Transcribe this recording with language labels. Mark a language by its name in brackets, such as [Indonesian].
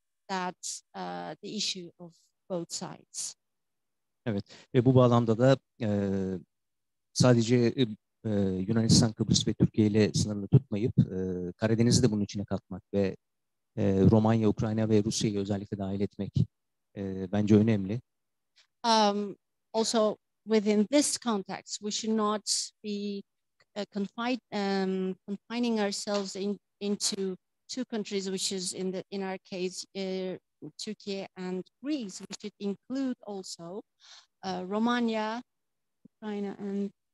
[English] That's the issue of both sides. [Turkish] Evet ve bu bağlamda da sadece Yunanistan, Kıbrıs ve Türkiye ile sınırlı tutmayıp Karadeniz'i de bunun içine katmak ve Romanya, Ukrayna ve Rusya'yı özellikle dahil etmek bence önemli. [English] Also, within this context, we should not be confining ourselves into two countries, which is in our case Turkey and Greece. We should include also Romania, Ukraine, and